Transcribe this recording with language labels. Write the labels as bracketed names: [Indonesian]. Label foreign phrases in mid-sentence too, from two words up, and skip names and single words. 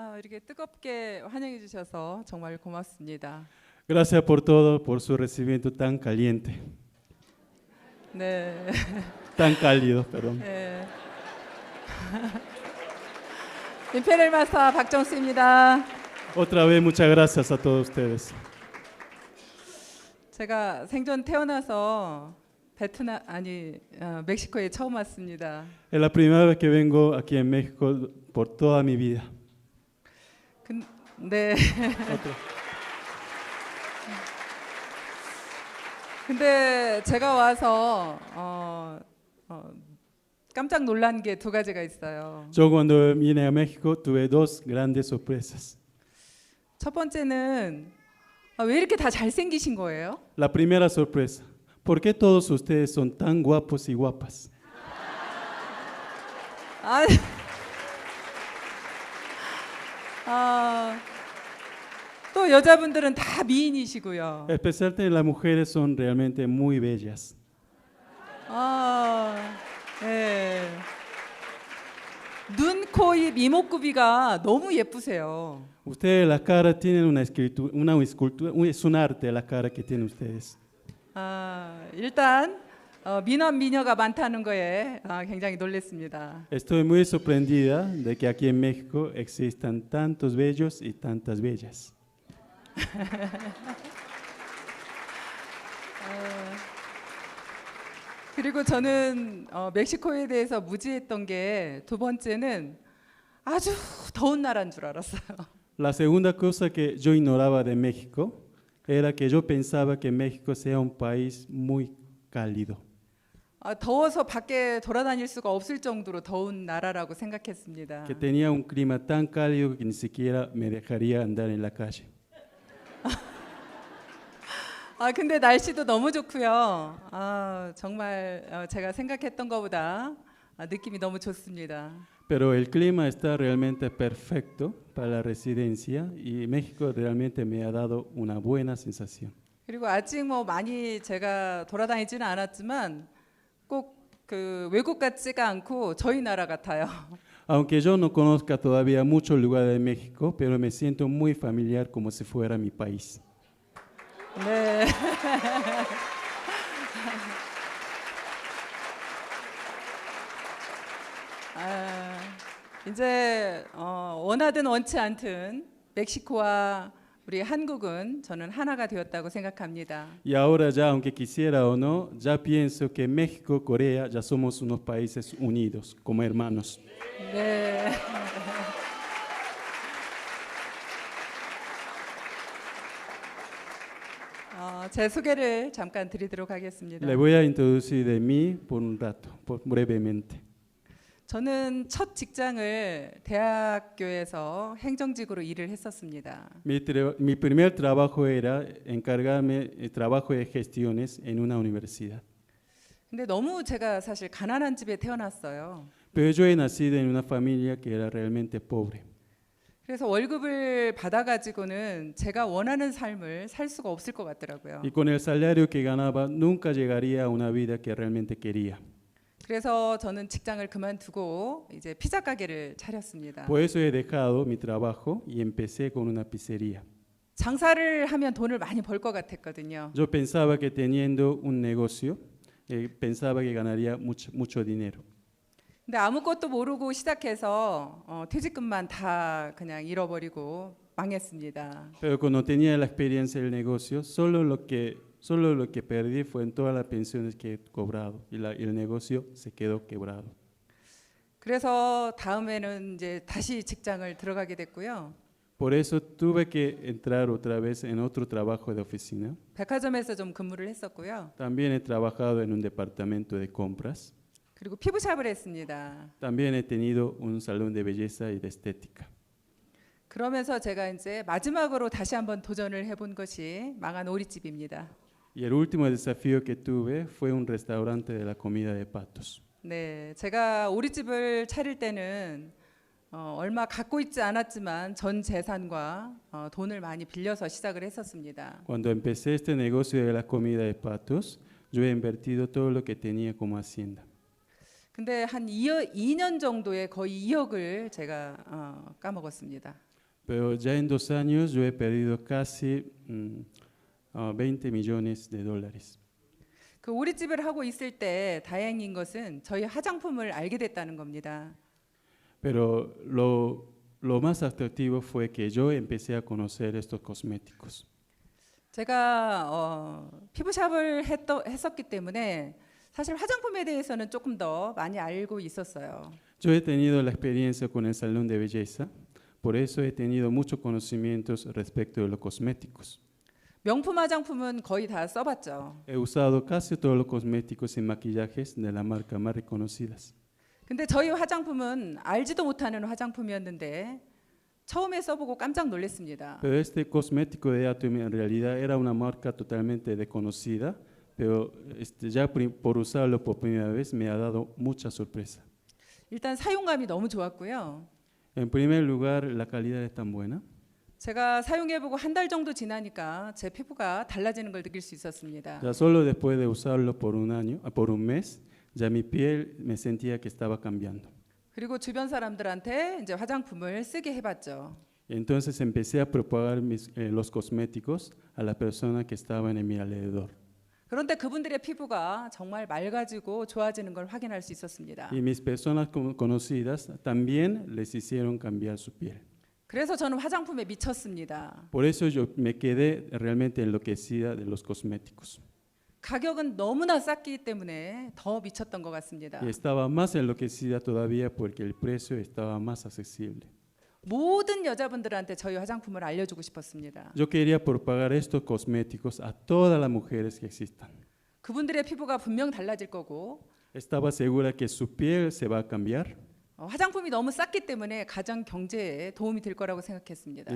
[Korean] 이렇게 뜨겁게 환영해 주셔서 정말 고맙습니다. [Spanish] Gracias por todo, por su recibimiento tan caliente, [Korean] 네. [Spanish] tan cálido, perdón. [Korean] 네. 임페리얼 마스터 박정수입니다. [Spanish] Otra vez muchas gracias a todos ustedes. [Korean] 제가 생전 태어나서 멕시코에 처음 왔습니다. [Spanish] Es la primera vez que vengo aquí en México por toda mi vida. [Korean] 네. [Spanish] Otra. [Korean] 근데 제가 와서 깜짝 놀란 게 두 가지가 있어요. [Spanish] Yo cuando vine a México tuve dos grandes sorpresas. [Korean] 첫 번째는 왜 이렇게 다 잘생기신 거예요? [Spanish] La primera sorpresa, ¿por qué todos ustedes son tan guapos y guapas? [Korean] 또 여자분들은 다 미인이시고요. [Spanish] Especialmente las mujeres son realmente muy bellas. [Korean] 네. 눈, 코, 입, 이목구비가 너무 예쁘세요. [Spanish] Ustedes la cara tienen una escultura, es un arte la cara que tienen ustedes. [Korean] 일단 미남 미녀가 많다는 거에 굉장히 놀랐습니다. [Spanish] Estoy muy sorprendida de que aquí en México existan tantos bellos y tantas bellas. [Korean] 그리고 저는 멕시코에 대해서 무지했던 게 두 번째는 아주 더운 나라인 줄 알았어요. [Spanish] La segunda cosa que yo ignoraba de México era que yo pensaba que México sea un país muy cálido. [Korean] 더워서 밖에 돌아다닐 수가 없을 정도로 더운 나라라고 생각했습니다. [Spanish] Que tenía un clima tan cálido que ni siquiera me dejaría andar en la calle. [Korean] 근데 날씨도 너무 좋고요. 정말 제가 생각했던 것보다 느낌이 너무 좋습니다. [Spanish] Pero el clima está realmente perfecto para la residencia y México realmente me ha dado una buena sensación. [Korean] 그리고 아직 많이 제가 돌아다니지는 않았지만 꼭 그 외국 같지가 않고 저희 나라 같아요. [Spanish] Aunque yo no conozca todavía muchos lugares de México, pero me siento muy familiar como si fuera mi país. [Korean] 네. 이제 원하든 원치 않든 멕시코와 우리 한국은 저는 하나가 되었다고 생각합니다. [Spanish] Y ahora ya, aunque quisiera o no, ya pienso que México, Corea, ya somos unos países unidos, como hermanos. [Korean] 네. 제 소개를 잠깐 드리도록 하겠습니다. [Spanish] Le voy a introducir de mí por un rato, brevemente. [Korean] 저는 첫 직장을 대학교에서 행정직으로 일을 했었습니다. [Spanish] Mi primer trabajo era encargarme de trabajo de gestiones en una universidad. [Korean] 근데 너무 제가 사실 가난한 집에 태어났어요. [Spanish] Pero yo he nacido en una familia que era realmente pobre. [Korean] 그래서 월급을 받아가지고는 제가 원하는 삶을 살 수가 없을 것 같더라고요. [Spanish] Y con el salario que ganaba nunca llegaría a una vida que realmente quería. [Korean] 그래서 저는 직장을 그만두고 이제 피자 가게를 차렸습니다. [Spanish] Por eso he dejado mi trabajo y empecé con una pizzería. [Korean] 장사를 하면 돈을 많이 벌 것 같았거든요. [Spanish] Yo pensaba que teniendo un negocio, pensaba que ganaría mucho dinero. [Korean] 근데 아무것도 모르고 시작해서 퇴직금만 다 그냥 잃어버리고 망했습니다. [Spanish] Pero cuando tenía la experiencia del negocio, solo lo que perdí fue en todas las pensiones que he cobrado y el negocio se quedó quebrado. [Korean] 그래서 다음에는 이제 다시 직장을 들어가게 됐고요. [Spanish] Por eso tuve que entrar otra vez en otro trabajo de oficina. [Korean] 백화점에서 좀 근무를 했었고요. [Spanish] También he trabajado en un departamento de compras. [Korean] 그리고 피부샵을 했습니다. [Spanish] También he tenido un salón de belleza y de estética. [Korean] 그러면서 제가 이제 마지막으로 다시 한번 도전을 해본 것이 망한 오리집입니다. [Spanish] Y el último desafío que tuve fue un restaurante de la comida de patos. [Korean] 네, 제가 오리집을 차릴 때는 얼마 갖고 있지 않았지만 전 재산과 돈을 많이 빌려서 시작을 했었습니다. [Spanish] Cuando empecé este negocio de la comida de patos, yo he invertido todo lo que tenía como hacienda. [Korean] 근데 한 2년 정도에 거의 2억을 제가 까먹었습니다. [Spanish] Pero ya en 2 años yo he perdido casi 20 millones de dólares. [Korean] 그 오리집을 하고 있을 때 다행인 것은 저희 화장품을 알게 됐다는 겁니다. [Spanish] Pero lo más atractivo fue que yo empecé a conocer estos cosméticos. [Korean] 제가 피부샵을 했었기 때문에 사실 화장품에 대해서는 조금 더 많이 알고 있었어요. [Spanish] Yo he tenido la experiencia con el salón de belleza, por eso he tenido muchos conocimientos respecto de los cosméticos. [Korean] 명품 화장품은 거의 다 써봤죠. [Spanish] He usado casi todos los cosméticos y maquillajes de la marca más reconocidas. [Korean] 근데 저희 화장품은 알지도 못하는 화장품이었는데 처음에 써보고 깜짝 놀랐습니다. [Spanish] Pero este cosmético de Atomy en realidad era una marca totalmente desconocida, pero ya por usarlo por primera vez me ha dado mucha sorpresa. [Korean] 일단 사용감이 너무 좋았고요. [Spanish] En primer lugar, la calidad es tan buena. [Korean] 제가 사용해보고 한 달 정도 지나니까 제 피부가 달라지는 걸 느낄 수 있었습니다. [Spanish] Ya solo después de usarlo por un mes, ya mi piel me sentía que estaba cambiando. [Korean] 그리고 주변 사람들한테 이제 화장품을 쓰게 해봤죠. [Spanish] Entonces empecé a propagar los cosméticos a las personas que estaban en mi alrededor. [Korean] 그런데 그분들의 피부가 정말 맑아지고 좋아지는 걸 확인할 수 있었습니다. [Spanish] Y mis personas conocidas también les hicieron cambiar su piel. [Korean] 그래서 저는 화장품에 미쳤습니다. [Spanish] Por eso yo me quedé realmente enloquecida de los cosméticos. [Korean] 가격은 너무나 쌌기 때문에 더 미쳤던 것 같습니다. [Spanish] Y estaba más enloquecida todavía porque el precio estaba más accesible. [Korean] 모든 여자분들한테 저희 화장품을 알려주고 싶었습니다. [Spanish] Yo quería propagar estos cosméticos a todas las mujeres que existan. [Korean] 그분들의 피부가 분명 달라질 거고 [Spanish] Estaba segura que su piel se va a cambiar. [Korean] 화장품이 너무 쌌기 때문에 가정 경제에 도움이 될 거라고 생각했습니다.